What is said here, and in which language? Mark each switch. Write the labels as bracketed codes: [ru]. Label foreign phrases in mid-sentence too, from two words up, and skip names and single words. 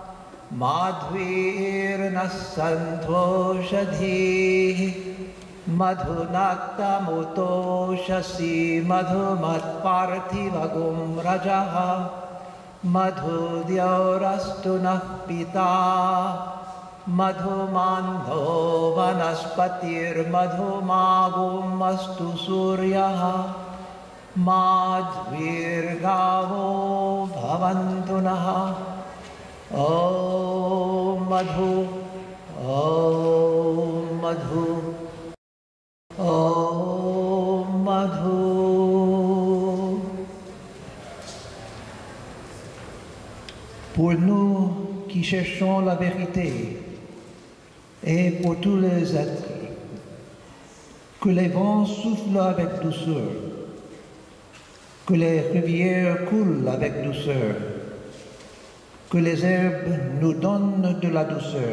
[sa] Madhvirnassanthoshadhihi Madhunaktamutoshasi Madhumatparthivagum Rajaha Madhudyaurastunah Pita Madhumandho Vanaspatir Madhumagum Astu Suryaha Madhvirgavo Bhavantunaha Om Madhu, Om Madhu, Om Madhu. [fr] Pour nous qui cherchons la vérité et pour tous les êtres, que les vents soufflent avec douceur, que les rivières coulent avec douceur, que les herbes nous donnent de la douceur.